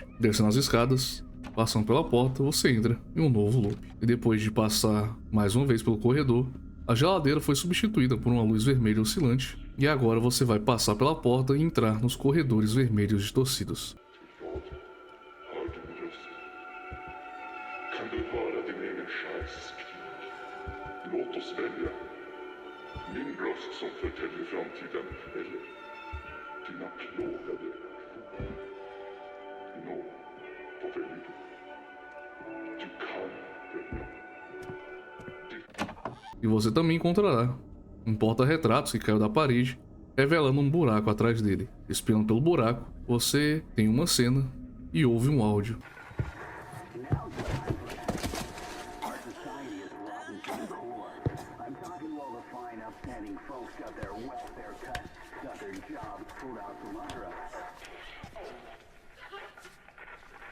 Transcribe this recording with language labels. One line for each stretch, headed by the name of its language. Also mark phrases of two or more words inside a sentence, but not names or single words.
Portuguese: Descendo as escadas, passando pela porta, você entra em um novo loop. E depois de passar mais uma vez pelo corredor, a geladeira foi substituída por uma luz vermelha oscilante, e agora você vai passar pela porta e entrar nos corredores vermelhos distorcidos.
Swedish: Kan du höra din egen själs skrik? Låt oss välja. Min röst som förtäljer framtiden eller dina plågade aktioner. Nå, vad väljer du? Du kan välja.
Portuguese: E você também encontrará um porta-retratos que caiu da parede, revelando um buraco atrás dele. Espiando pelo buraco, você tem uma cena e ouve um áudio. Você